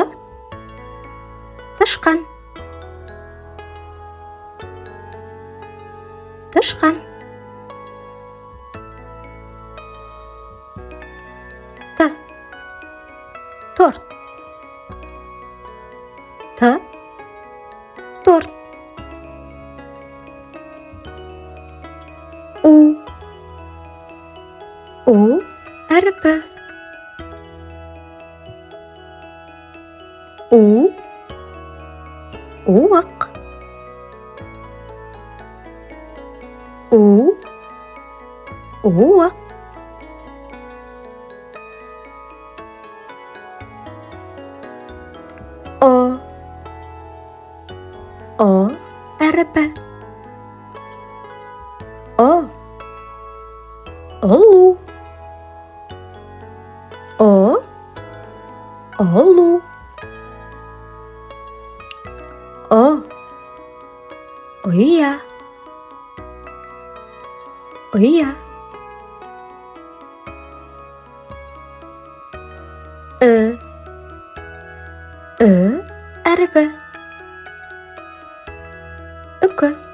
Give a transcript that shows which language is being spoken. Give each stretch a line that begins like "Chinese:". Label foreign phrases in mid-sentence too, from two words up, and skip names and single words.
Kazakh: Тышқан. Тышқан. Т. Торт. Т. Торт. У. У. Әріпі. У. Уық. У. Уық. О. О. Әріпі. О. Олу. О. Олу. О. Ұя. Ұя. Ү. Ү. Әріпі. Үкі.